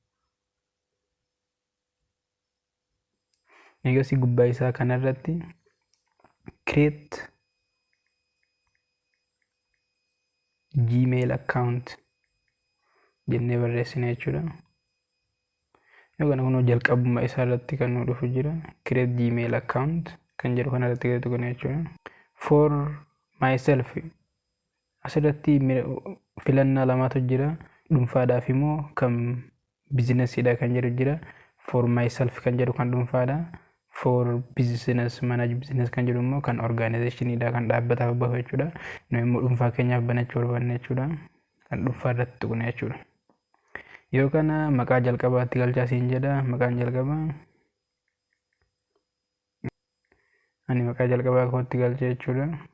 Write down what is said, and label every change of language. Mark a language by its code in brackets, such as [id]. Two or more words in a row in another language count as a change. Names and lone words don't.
[om] Egasii gubbaa isaa kanarratti [en] create Gmail account [om] jennee barreessina jechuudha. Yookaan kun jalqabuma isaa irratti kan nu dhufu jira. [en] Create Gmail account [om] kan jedhu kanarratti gadi tuqna jechuudha. [en] For myself [om] asirratti filannaa lamatu jira. Dhuunfaadhaaf immoo kan biizinesiidha kan jedhu jira. [en] For myself [om] kan jedhu kan dhuunfaadha. [en] For business manage business [om] kan jedhu immoo kan organizationidha kan dhaabbataaf bahu jechuudha. Nu immoo dhuunfaa keenyaaf banachuu barbaanne jechuudha. Kan dhuunfaa irratti tuqna jechuudha. Yoo kana maqaa jalqabaatti galchaa siin jedha. Maqaan jalqabaa ani maqaa jalqabaa kootti galcha jechuudha.